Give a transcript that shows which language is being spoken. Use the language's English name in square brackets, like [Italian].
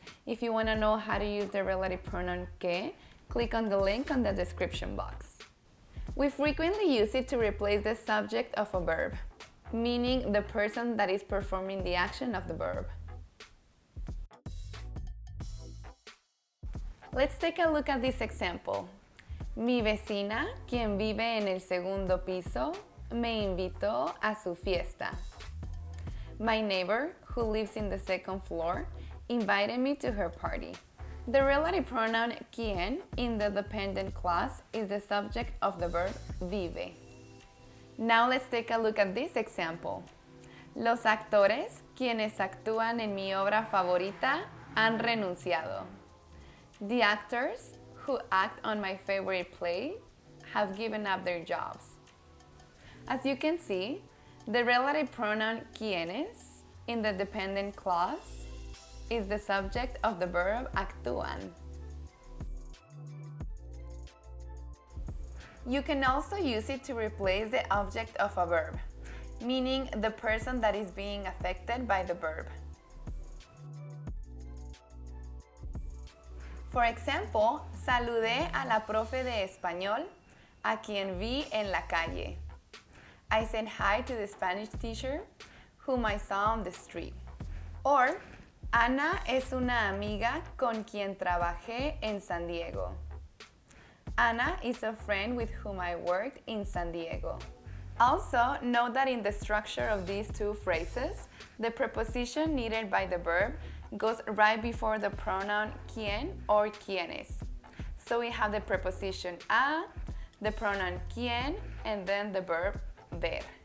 [English] If you want to know how to use the relative pronoun que, click on the link on the description box. We frequently use it to replace the subject of a verb, meaning the person that is performing the action of the verb. Let's take a look at this example. [Spanish] Mi vecina, quien vive en el segundo piso, me invitó a su fiesta. [English] My neighbor, who lives in the second floor, invited me to her party. The relative pronoun quien in the dependent clause is the subject of the verb vive. Now let's take a look at this example. [Spanish] Los actores, quienes actúan en mi obra favorita, han renunciado. [English] The actors who act on my favorite play have given up their jobs. As you can see, the relative pronoun quienes in the dependent clause is the subject of the verb actúan. You can also use it to replace the object of a verb, meaning the person that is being affected by the verb. For example, [Spanish] saludé a la profe de español, a quien vi en la calle. [English] I said hi to the Spanish teacher, whom I saw on the street. Or, [Spanish] Ana es una amiga con quien trabajé en San Diego. [English] Ana is a friend with whom I worked in San Diego. Also, note that in the structure of these two phrases, the preposition needed by the verb goes right before the pronoun quien or quienes. So we have the preposition a, the pronoun quien, and then the verb ver.